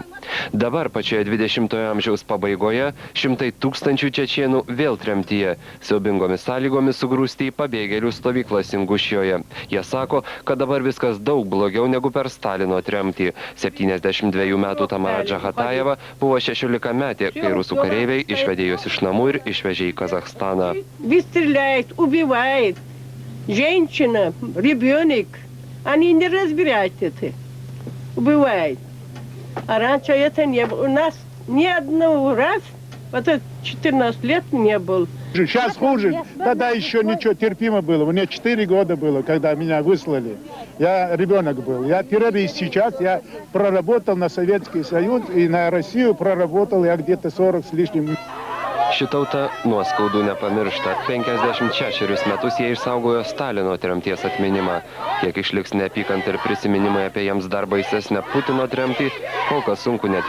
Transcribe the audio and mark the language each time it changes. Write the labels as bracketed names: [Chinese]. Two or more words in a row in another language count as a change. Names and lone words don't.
[Lithuanian] Dabar pačioje 20-ojo amžiaus pabaigoje 100 tūkstančių čečėnų vėl tremtyje, siaubingomis sąlygomis sugrūsti į pabėgėlių stovyklas Ingušijoje. Jie sako, kad dabar viskas daug blogiau negu per Stalino tremtį. 72 metų Tamara Džahatajeva buvo 16-metė, kai rusų kareiviai išvedė juos iš namų ir išvežė į Kazachstaną. [Russian] Вы стреляет, убивает. Женщина, ребенок. Они не разбирают это. Убивает. А раньше это не было. У нас ни одного раз, вот 14 лет не было. Сейчас хуже. Тогда еще ничего, терпимо было. У меня 4 года было, когда меня выслали. Я ребенок был. Я террорист сейчас. Я проработал на Советский Союз и на Россию проработал я где-то 40 с лишним. [Lithuanian] Ši tauta nuoskaudų nepamiršta. 56 metus jie išsaugojo Stalino tremties atminimą. Kiek išliks neapykanta ir prisiminimai apie jiems dar baisesnę Putino tremtį, kol kas sunku net